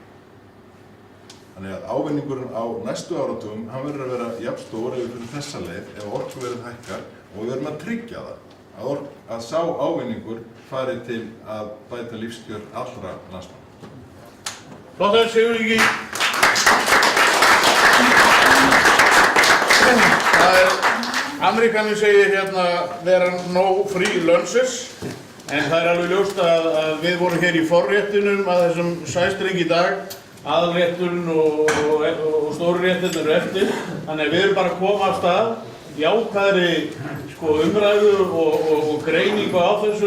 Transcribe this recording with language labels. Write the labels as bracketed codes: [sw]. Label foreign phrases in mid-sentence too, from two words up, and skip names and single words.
[is] Þannig að ávinningurinn á næstu áratugum, hann verður að vera jafn stór ef við fyrir þessa leið, ef orkuverðið hækkar og við verðum að tryggja það, að sá ávinningur fari til að bæta lífskjör allra landsmanna. Flott, Sigurður. Ameríkaninn segir [en] there are no free lunches, [is] en það er alveg ljóst að við vorum hér í forréttinum að þessum sæstreng í dag, aðalrétturinn og stóru réttirnir eru eftir, þannig að við erum bara að koma af stað jákvæðri umræðu og greiningu á þessu.